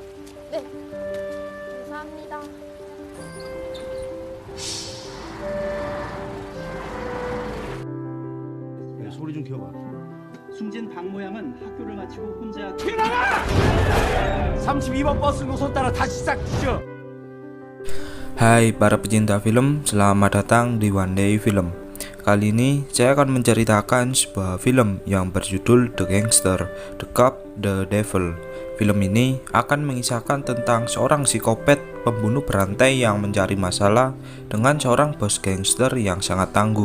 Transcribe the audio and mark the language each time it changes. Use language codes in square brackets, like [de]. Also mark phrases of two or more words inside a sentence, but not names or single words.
[ko] 네. 감사합니다. 소리 좀 키워봐. 숨진 박 모양은 학교를 마치고 혼자 32번 버스 노선 따라 다시 시작하시죠. [id] Hai para pecinta film, selamat datang di One Day Film. Kali ini saya akan menceritakan sebuah film yang berjudul The Gangster, The Cop, The Devil. Film ini akan mengisahkan tentang seorang psikopat pembunuh berantai yang mencari masalah dengan seorang bos gangster yang sangat tangguh.